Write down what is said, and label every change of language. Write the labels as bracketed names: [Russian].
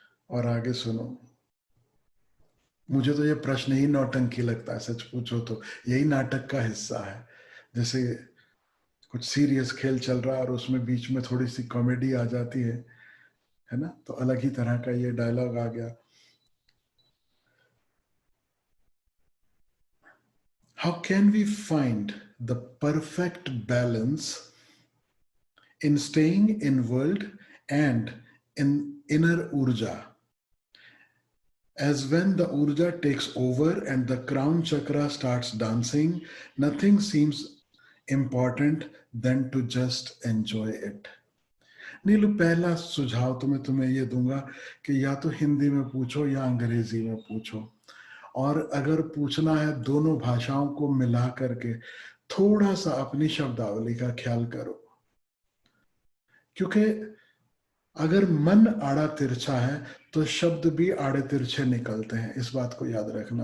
[Hindi] और आगे सुनो, मुझे तो ये प्रश्न ही नौटंकी लगता है, सच पूछो तो यही नाटक का हिस्सा है। जैसे कुछ सीरियस खेल चल रहा है और उसमें बीच में थोड़ी सी कॉमेडी आ जाती है ना, तो अलग ही तरह का ये डायलॉग आ गया। [English] How can we find the perfect balance in staying in world and in inner urja, as when the urja takes over and the crown chakra starts dancing, nothing seems important than to just enjoy it. [Hindi] नीलू, पहला सुझाव तो मैं तुम्हें ये दूंगा कि या तो हिंदी में पूछो या अंग्रेजी में पूछो, और अगर पूछना है दोनों भाषाओं को मिला करके थोड़ा सा अपनी शब्दावली का ख्याल करो, क्योंकि अगर मन आड़ा तिरछा है तो शब्द भी आड़े तिरछे निकलते हैं। इस बात को याद रखना।